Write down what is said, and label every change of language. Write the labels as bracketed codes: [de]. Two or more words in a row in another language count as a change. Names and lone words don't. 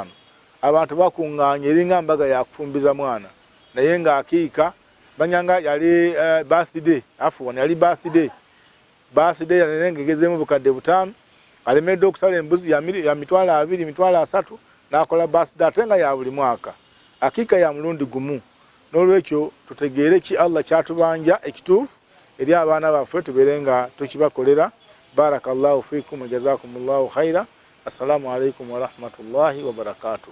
[lg] Abantu bakuŋŋaanya eringa mbaga yakufumbiza mwana, naye nga akiika banyanga yali birthday, yali birthday yanenge gezeemu obukadde 5, alemedde okusala embuzi ya 2, 3 n'akola birthday ate nga ya buli mwaka. Akiika ya mulundi gumu. N'olwekyo tutegeere ki Allah kyatubanja ekituufu eri abaana baffe tubeere nga tukibakolera. [ar] بارك الله فيكم وجزاكم الله خيرا. السلام عليكم ورحمة الله وبركاته.